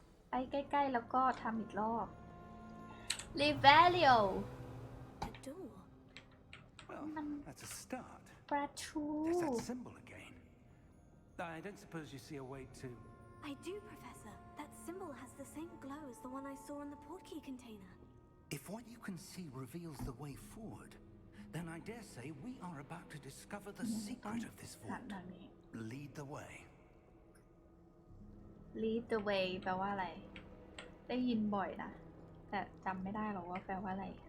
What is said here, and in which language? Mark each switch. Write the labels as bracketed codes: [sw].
[th] ไปใกล้ๆแล้วก็ทำอีกรอบลิเบเลียว [en] A door. Well, that's a start. [th] ประตู [en] There's that symbol again. I don't suppose you see a way to... I do, Professor. That symbol has the same glow as the one I saw in the portkey container. If what you can see reveals the way forward, then I dare say we are about to discover the secret of this [th] หัน [en] vault. [th] ทางนี้ [en] Lead the way. lead the way [th] แปลว่าอะไรได้ยินบ่อยนะแต่จำไม่ได้หรอกว่าแปลว่าอะไร